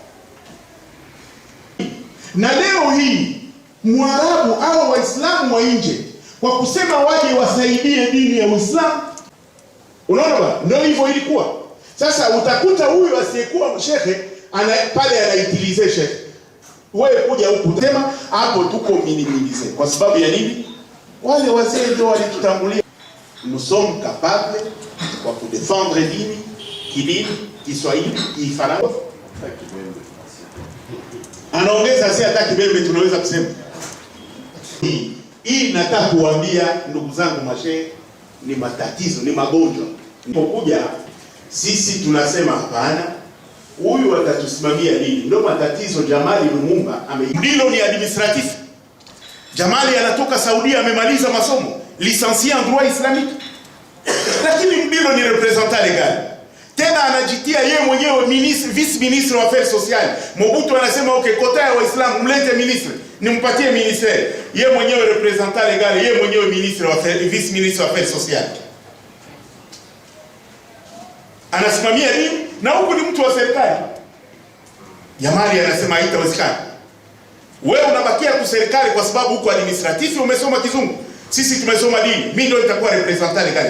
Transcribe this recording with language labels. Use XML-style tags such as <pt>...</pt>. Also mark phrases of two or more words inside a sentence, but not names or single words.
<sw>Na leo hii Mwarabu au Waislamu wa nje kwa kusema waje wasaidie dini ya Uislamu. Unaona bwana, ndio hivyo ilikuwa. Sasa utakuta huyu asiyekuwa shekhe pale anaitilize shekhe. Wewe kuja huku sema hapo tuko minimize. Kwa sababu ya nini? Wale wazee ndio walitutangulia.</sw> <fr>Nous sommes capables</fr> <sw>wa kudefendre dini, kidini, Kiswahili, Kifaransa. Anaongeza si hata Kibembe tunaweza kusema. Hii nataka kuambia ndugu zangu mashehe, ni matatizo, ni magonjwa. Nilipokuja sisi tunasema hapana, huyu atatusimamia dini. Ndio matatizo. Jamali Lumumba ndilo ni administratif. Jamali anatoka Saudia, amemaliza masomo,</sw> <fr>licencié en droit islamique,</fr> <sw>lakini ndilo ni</sw> <fr>representant legal.</fr> <sw>Tena anajitia yeye mwenyewe</sw> <fr>vice ministre</fr> <sw>wa</sw> <fr>affaires sociales.</fr> <sw>Mobutu anasema okay, kota ya Waislamu mlete ministre, nimpatie ministère. Yeye mwenyewe</sw> <fr>representant legal,</fr> <sw>yeye mwenyewe ministre wa affaires,</sw> <fr>vice ministre</fr> <sw>wa</sw> <fr>affaires sociales.</fr> <sw>Anasimamia dini na huku ni mtu wa serikali. Jamali anasema haitawezekana. Wewe unabakia kwa serikali kwa sababu huko administratif umesoma kizungu. Sisi tumesoma dini. Mimi ndio nitakuwa</sw> <fr>representant legal.</fr>